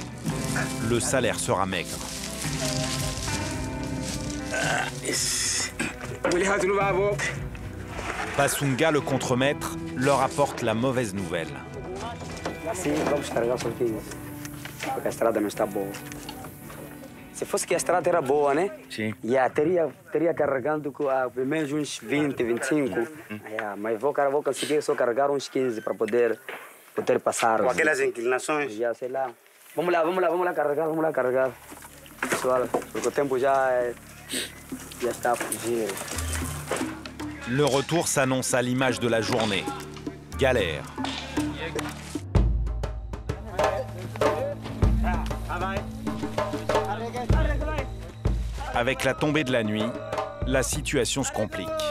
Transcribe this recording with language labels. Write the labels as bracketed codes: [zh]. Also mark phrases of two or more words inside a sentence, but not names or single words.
[fr] Le salaire sera maigre. Basunga, le contremaître, leur apporte la mauvaise nouvelle. [pt] Se fosse que a estrada era boa, né? Sim. Teria carregando pelo menos uns 20, 25. Mas vou conseguir só carregar uns 15 para poder passar. Com aquelas inclinações? Já sei lá. Vamos lá carregar. Pessoal, porque o tempo já está a fugir. [fr] Le retour s'annonce à l'image de la journée. Galère. Avec la tombée de la nuit, la situation se complique.